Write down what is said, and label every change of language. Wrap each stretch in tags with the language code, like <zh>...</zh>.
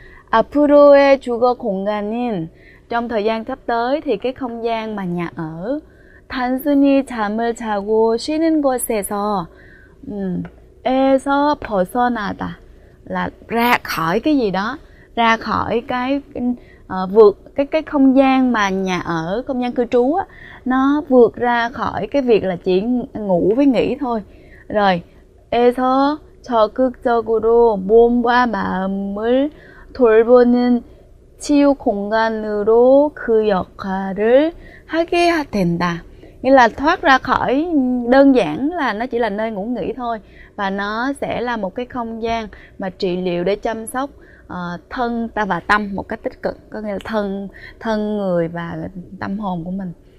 <ko>앞으로의 주거 공간인,</ko> <vi>trong thời gian sắp tới thì cái không gian mà nhà ở</vi> <ko>단순히 잠을 자고 쉬는 곳에서 에서 벗어나다,</ko> <vi>là ra khỏi cái gì đó, ra khỏi cái vượt cái không gian mà nhà ở, không gian cư trú á, nó vượt ra khỏi cái việc là chỉ ngủ với nghỉ thôi. Rồi</vi> <ko>에서 적극적으로 몸과 마음을 돌보는 치유 공간으로 그 역할을 하게 된다.</ko> <vi>Nghĩa là thoát ra khỏi đơn giản là nó chỉ là nơi ngủ nghỉ thôi, và nó sẽ là một cái không gian mà trị liệu để chăm sóc thân ta và tâm một cách tích cực, có nghĩa là thân người và tâm hồn của mình.</vi>